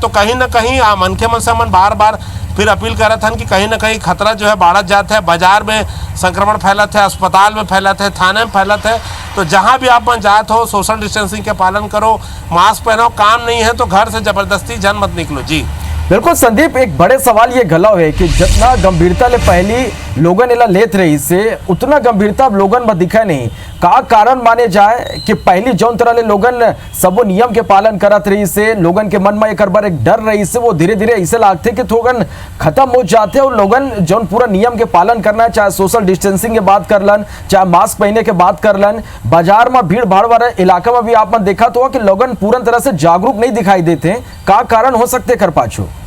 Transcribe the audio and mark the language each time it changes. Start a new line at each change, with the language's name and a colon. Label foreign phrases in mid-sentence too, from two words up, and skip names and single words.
Chhattisgarhi: तो कहीं ना कहीं मन के मन से मन बार बार फिर अपील कर रहे थे कि कहीं ना कहीं खतरा जो है बढ़त जाता है। बाजार में संक्रमण फैलत है, अस्पताल में फैलत है, थाने में फैलत है। तो जहाँ भी आप जात हो,
English: social distancing
Chhattisgarhi: के पालन करो, मास्क पहनो, काम नहीं है तो घर से जबरदस्ती जन मत निकलो। जी बिल्कुल संदीप, एक बड़े सवाल ये घलो है कि जितना गंभीरता ले पहली लोगन एला लेत रही से उतना गंभीरता अब लोगन में दिखा नहीं। का कारण माने जाए कि पहली जौन तरह ले लोगन सबो नियम के पालन करत रही से लोगन के मन में एक बार एक डर रही से वो धीरे धीरे ऐसे लागते कि थोगन खत्म हो जाते और लोगन जौन पूरा नियम के पालन करना है, चाहे
English: social distancing
Chhattisgarhi: के बात कर लन, चाहे मास्क पहने के बात कर लन, बाजार में भीड़ भाड़ वाले इलाका में भी आपने देखा तो कि लोगन पूर्ण तरह से जागरूक नहीं दिखाई देते। का कारण हो सकते कर पाछो?